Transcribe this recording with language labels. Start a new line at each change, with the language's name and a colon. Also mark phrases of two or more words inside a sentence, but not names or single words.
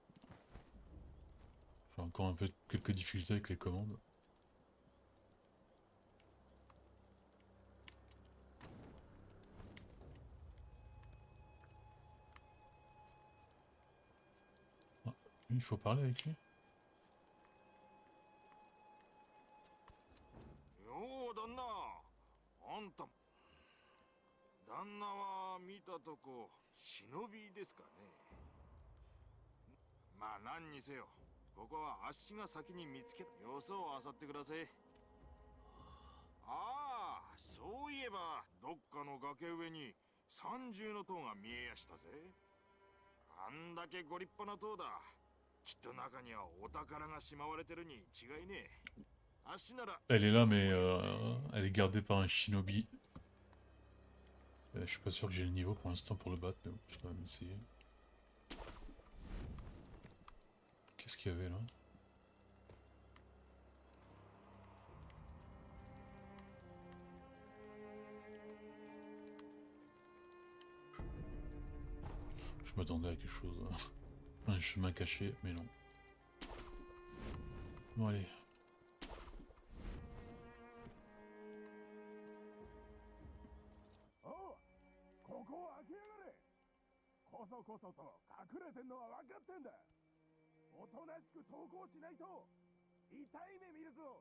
French: J'ai encore un peu quelques difficultés avec les commandes. Ah, lui, il faut parler avec lui.
Japanese: よう旦那あんた旦那は見たとこ忍びですかね。まあ何にせよここはあっしが先に見つけた様子を漁ってください。ああそういえばどっかの崖上に三重の塔が見えやしたぜ。あんだけご立派な塔だ。きっと中にはお宝がしまわれてるに違いねえ。
French: Elle est là, mais elle est gardée par un shinobi. Je suis pas sûr que j'ai le niveau pour l'instant pour le battre, mais bon, je vais quand même essayer. Qu'est-ce qu'il y avait là? Je m'attendais à quelque chose. Un chemin caché, mais non. Bon, allez.
Japanese: こそこそと隠れてんのは分かってんだ。おとなしく投降しないと痛い目見るぞ。